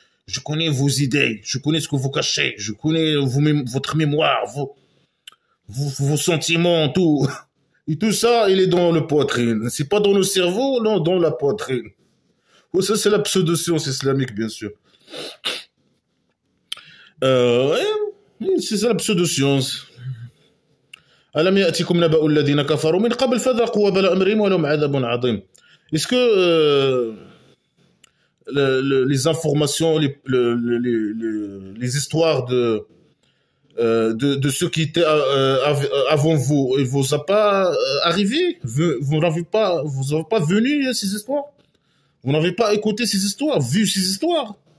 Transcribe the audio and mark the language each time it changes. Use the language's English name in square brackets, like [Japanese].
[French] Je connais vos idées. Je connais ce que vous cachez. Je connais votre mémoire, vos sentiments, tout. Et tout ça, il est dans le poitrine. C'est pas dans le cerveau, non, dans la poitrine. Oh, ça, c'est la pseudo-science islamique, bien sûr. Ouais, c'est ça la pseudo-science. [Arabic] ألم يأتكم نبأ الذين كفروا من قبل فذاقوا وبال أمرهم ولهم عذاب عظيم. [French] Est-ce que les informations, les histoires de ceux qui étaient avant vous, il vous a pas arrivé? Vous n'avez pas, vous n'avez pas venu ces histoires? Vous n'avez pas écouté ces histoires, vu ces histoires?